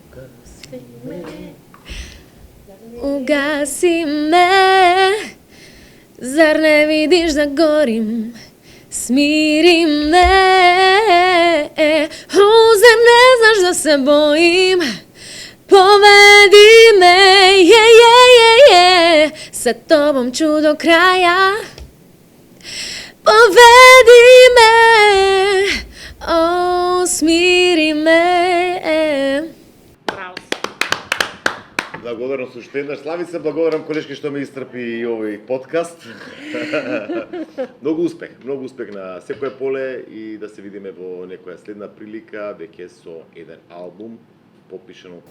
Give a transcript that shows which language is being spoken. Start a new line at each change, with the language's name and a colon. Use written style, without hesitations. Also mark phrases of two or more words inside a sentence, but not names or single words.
Serbian: Угаси ме. Угаси ме, зар не видиш да горим? Смири ме, зар не знаш да се боим? Поведи ме, sa tobom ću do kraja. Povedi me, smiri me.
Macedonian: Браво. Благодарам уште еднаш, Славица, благодарам колешки што ме истрпи и овој подкаст. Многу успех на секое поле и да се видиме во некоја следна прилика, веќе со еден албум подпишан од